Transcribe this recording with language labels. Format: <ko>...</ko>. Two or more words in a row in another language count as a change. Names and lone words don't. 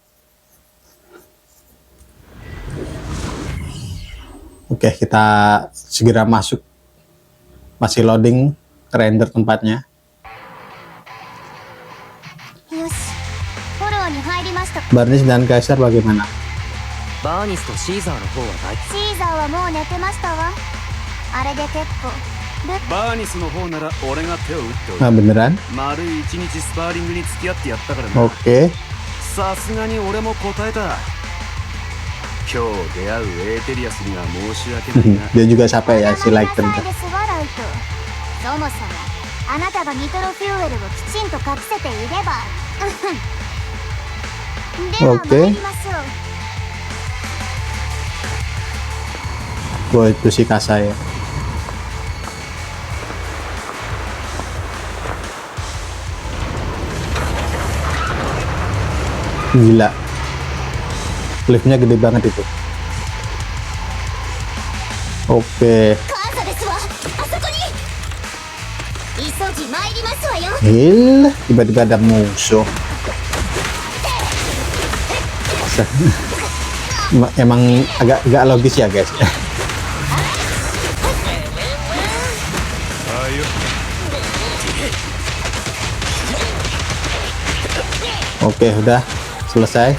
<id>Oke, kita segera masuk. Masih</id> <en>loading render</en> <id>tempatnya. Barnis dan Kaisar bagaimana?</id> <ja>バーニスとシーザーの方は大シーザーはもう寝てましたわ。あれで結構。バーニスの方なら俺が手を打ってお</ja> <id>Nah, る。 beneran?</id> <ja>丸い一日スパーリングに付き合ってやったからな。</ja> <id>Oke.</id> <ja>さすがに俺も答えた。今日出会うエーテリアスには申し訳ないな。</ja> <id>Dia juga capek ya si Lighter.</id> <ja>ですわライト。そもそもあなたがニトロフューエルをきちんと隠せていれば。では参りましょう。</ja> <id>Wah, itu si Kasa ya. Gila. Liftnya gede banget itu. Oke.</id> <ja>カーサですわ。あそこに。急ぎ参りますわよ。</ja> <id>Hil, tiba-tiba ada musuh. Emang agak logis ya guys. Oke, udah selesai.</id>